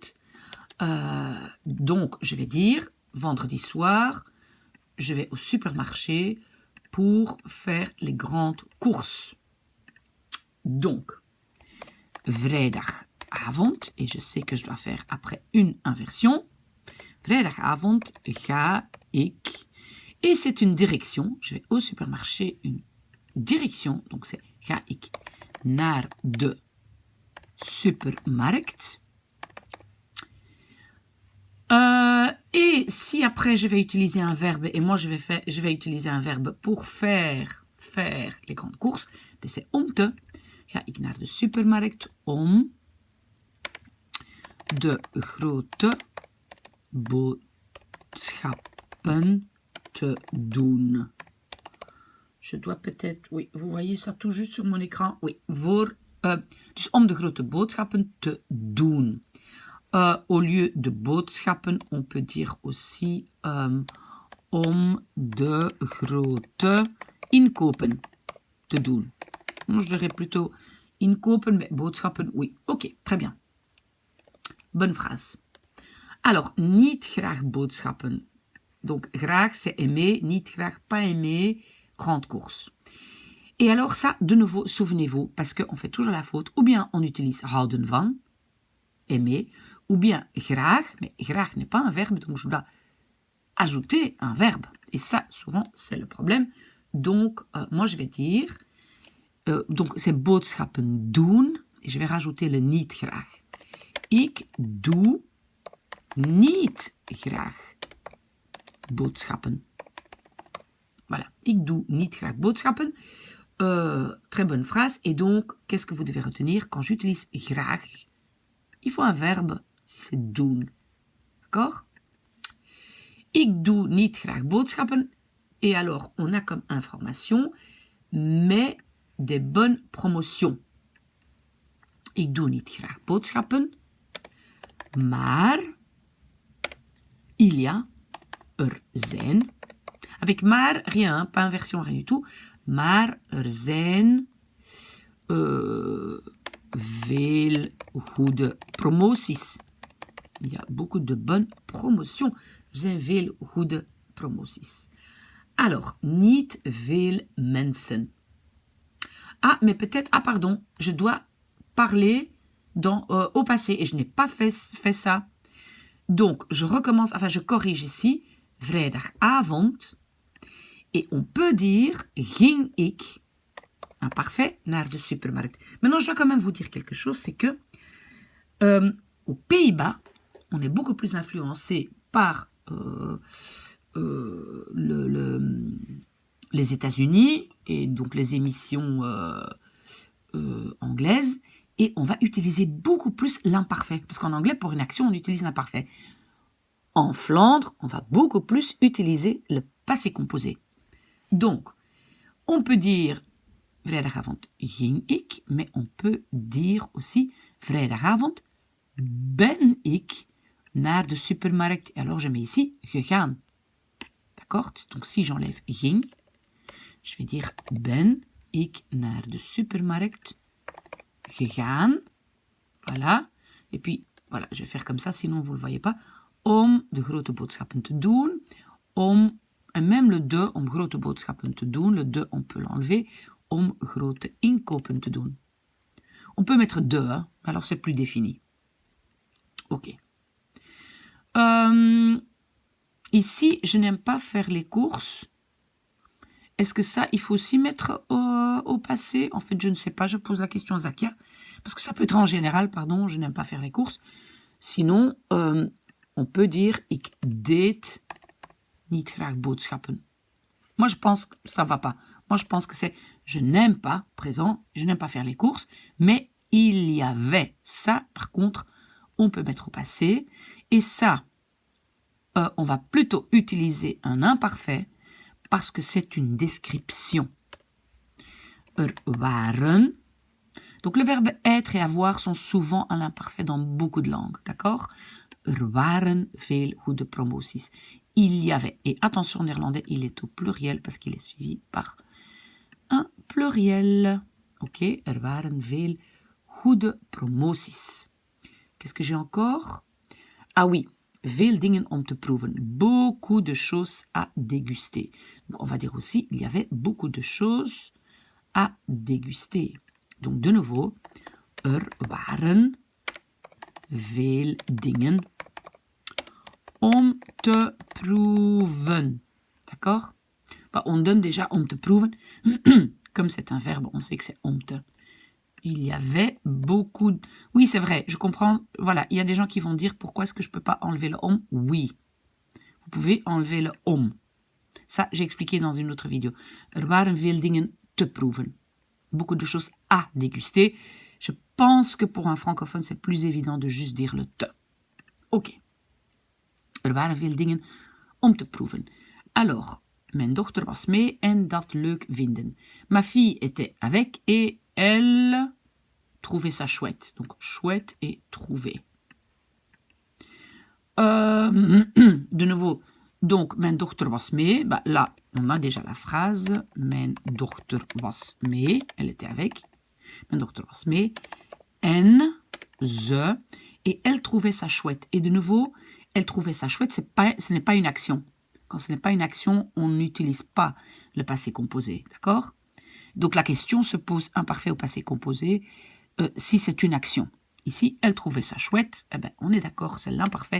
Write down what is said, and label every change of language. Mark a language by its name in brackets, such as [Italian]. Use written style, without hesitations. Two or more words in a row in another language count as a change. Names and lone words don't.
[French] Donc, je vais dire, vendredi soir, je vais au supermarché pour faire les grandes courses. Donc, vrijdagavond, et je sais que je dois faire après une inversion. [Dutch] Vrijdagavond ga ik. [French] Et c'est une direction. Je vais au supermarché, une direction. Donc, c'est [Dutch] ga ik naar de supermarkt. [French] Et si après je vais utiliser un verbe, et moi je vais utiliser un verbe pour faire les grandes courses, c'est [Dutch] om te. Ga ik naar de supermarkt om de grote boodschappen te doen. [French] Je dois peut-être, oui, vous voyez ça tout juste sur mon écran, oui, [Dutch] dus om de grote boodschappen te doen. [French] Au lieu de boodschappen, on peut dire aussi [Dutch] om de grote inkopen te doen. [French] Moi, je dirais plutôt inkopen, mais boodschappen, oui. Ok, très bien. Bonne phrase. Alors, [Dutch] niet graag boodschappen. [French] Donc, graag, c'est aimer, [Dutch] niet graag, [French] pas aimer, grande course. Et alors ça, de nouveau, souvenez-vous, parce qu'on fait toujours la faute, ou bien on utilise [Dutch] houden van, [French] aimer, ou bien graag, mais graag n'est pas un verbe, donc je dois ajouter un verbe. Et ça, souvent, c'est le problème. Donc, moi, je vais dire, donc c'est [Dutch] boodschappen doen, [French] et je vais rajouter le [Dutch] niet graag. Ik doe niet graag boodschappen. Voilà, ik doe niet graag boodschappen. [French] Très bonne phrase. Et donc, qu'est-ce que vous devez retenir? Quand j'utilise graag, il faut un verbe, si c'est doen. D'accord? [Dutch] Ik doe niet graag boodschappen. [French] Et alors, on a comme information, mais des bonnes promotions. [Dutch] Ik doe niet graag boodschappen, maar [French] il y a, [Dutch] er zijn, [French] avec maar, rien, pas inversion, rien du tout, [Dutch] maar er zijn veel goede promoties. [French] Il y a beaucoup de bonnes promotions. [Dutch] Er zijn veel goede promoties. Alors, niet veel mensen. [French] Ah, mais peut-être, ah pardon, je dois parler au passé et je n'ai pas fait ça. Donc, je recommence, enfin je corrige ici, vrijdagavond. Et on peut dire [Dutch] ging ik, [French] imparfait, [Dutch] naar de supermarkt. [French] Maintenant, je dois quand même vous dire quelque chose, c'est que aux Pays-Bas, on est beaucoup plus influencé par les États-Unis et donc les émissions anglaises, et on va utiliser beaucoup plus l'imparfait, parce qu'en anglais, pour une action, on utilise l'imparfait. En Flandre, on va beaucoup plus utiliser le passé composé. Donc, on peut dire [Dutch] vrijdagavond ging ik, [French] mais on peut dire aussi [Dutch] vrijdagavond ben ik naar de supermarkt. [French] Et alors, je mets ici gegaan. D'accord? Donc, si j'enlève ging, je vais dire [Dutch] ben ik naar de supermarkt gegaan. [French] Voilà. Et puis, voilà, je vais faire comme ça, sinon vous ne le voyez pas. [Dutch] Om de grote boodschappen te doen. [French] En même le [Dutch] de, om grote boodschappen te doen. [French] Le de, on peut l'enlever. [Dutch] Om grote inkopen te doen. [French] On peut mettre de, hein, alors c'est plus défini. Ok. Ici, je n'aime pas faire les courses. Est-ce que ça, il faut aussi mettre au passé? En fait, je ne sais pas, je pose la question à Zakia. Parce que ça peut être en général, pardon, je n'aime pas faire les courses. Sinon, on peut dire, [Dutch] ik deed niet graag boodschappen. [French] Moi, je pense que ça ne va pas. Moi, je pense que c'est, je n'aime pas, présent, je n'aime pas faire les courses, mais il y avait. Ça, par contre, on peut mettre au passé. Et ça, on va plutôt utiliser un imparfait parce que c'est une description. [Dutch] Er waren. [French] Donc, le verbe être et avoir sont souvent à l'imparfait dans beaucoup de langues, d'accord? [Dutch] Er waren veel goede promoties. [French] Il y avait. Et attention, en néerlandais, il est au pluriel parce qu'il est suivi par un pluriel. [Dutch] Ok, er waren veel goede promoties. [French] Qu'est-ce que j'ai encore? Ah oui, [Dutch] veel dingen om te proeven. [French] Beaucoup de choses à déguster. Donc, on va dire aussi, il y avait beaucoup de choses à déguster. Donc, de nouveau, [Dutch] er waren veel dingen om te proeven. [French] D'accord? Bah, on donne déjà [Dutch] om te proeven. [French] Comme c'est un verbe, on sait que c'est [Dutch] om te. [French] Il y avait beaucoup... Oui, c'est vrai, je comprends. Voilà, il y a des gens qui vont dire, pourquoi est-ce que je ne peux pas enlever le om? Oui, vous pouvez enlever le om. Ça, j'ai expliqué dans une autre vidéo. [Dutch] Er waren veel dingen te proeven. [French] Beaucoup de choses à déguster. Je pense que pour un francophone, c'est plus évident de juste dire le te. Ok. [Dutch] Er waren veel dingen om te proeven. Alors, mijn dochter was mee en dat leuk vinden. [French] Ma fille était avec et elle trouvait ça chouette. Donc, chouette et trouver. De nouveau, donc, [Dutch] mijn dochter was mee. [French] Bah, là, on a déjà la phrase. [Dutch] Mijn dochter was mee. [French] Elle était avec. [Dutch] Mijn dochter was mee. En, ze. [French] Et elle trouvait ça chouette. Et de nouveau, elle trouvait ça chouette. Ce n'est pas une action. Quand ce n'est pas une action, on n'utilise pas le passé composé. D'accord? Donc, la question se pose imparfait au passé composé si c'est une action. Ici, elle trouvait ça chouette. Eh ben, on est d'accord, c'est l'imparfait.